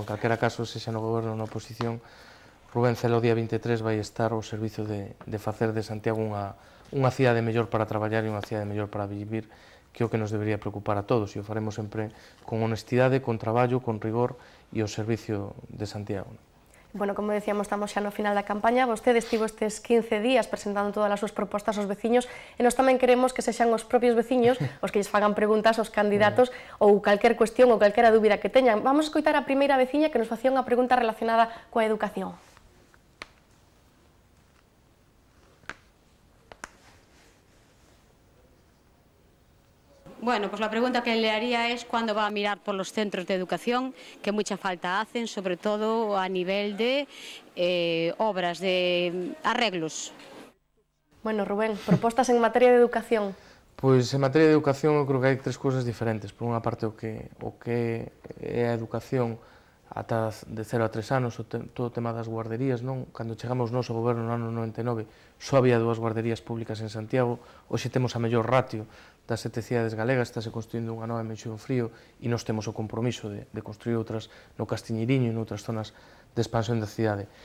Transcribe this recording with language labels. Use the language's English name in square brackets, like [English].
[Galician] En calquera caso, se xa no goberno ou na oposición, Rubén Cela o día 23 vai estar ao servizo de facer de Santiago unha cidade mellor para traballar e unha cidade mellor para vivir, que é o que nos debería preocupar a todos, e o faremos sempre con honestidade, con traballo, con rigor e ao servicio de Santiago. Bueno, como decíamos, estamos xa no final da campaña. Vostede estivo estes 15 días presentando todas as súas propostas aos veciños e nós tamén queremos que sexan os propios veciños os que lles fagan preguntas aos candidatos ou calquer cuestión ou calquera dúbida que teñan. Vamos a escoitar a primeira veciña que nos facía unha pregunta relacionada coa educación. [Spanish] Bueno, pues la pregunta que le haría es cuándo va a mirar por los centros de educación, que mucha falta hacen, sobre todo a nivel de obras, de arreglos. [Galician] Bueno, Rubén, propostas en materia de educación? Pois, en materia de educación, eu creo que hai tres cousas diferentes. Por unha parte, o que é a educación ata de 0 a 3 anos, todo o tema das guarderías, non? Cando chegamos nós ao goberno no ano 99, só había 2 guarderías públicas en Santiago, hoxe temos a mellor ratio das 7 cidades galegas, estáse construindo unha nova en Meixón Frío e nós temos o compromiso de construir outras no Castiñeiriño e noutras zonas de expansión da cidade.